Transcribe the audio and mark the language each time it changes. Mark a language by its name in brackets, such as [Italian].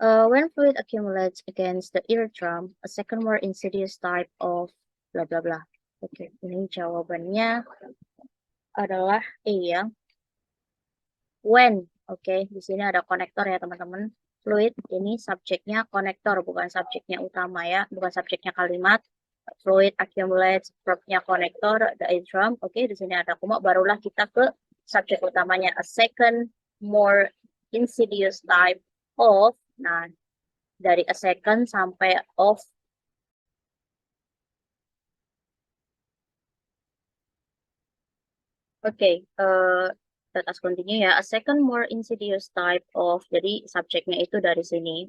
[English] When fluid accumulates against the eardrum, a second more insidious type of bla bla bla. [Indonesian] Oke, ini jawabannya adalah E ya. When, oke, di sini ada konektor ya teman-teman. Fluid ini subjeknya konektor, bukan subjeknya utama ya, bukan subjeknya kalimat. [English] Fluid accumulates, [Indonesian] verbnya konektor, [English] the eardrum. [Indonesian] Oke, di sini ada koma, barulah kita ke subjek utamanya. [English] A second more insidious type of. [Indonesian] Nah, dari [English] a second [Indonesian] sampai of. Oke, atas [English] continue ya. A second more insidious type of. [Indonesian] Jadi subjeknya itu dari sini.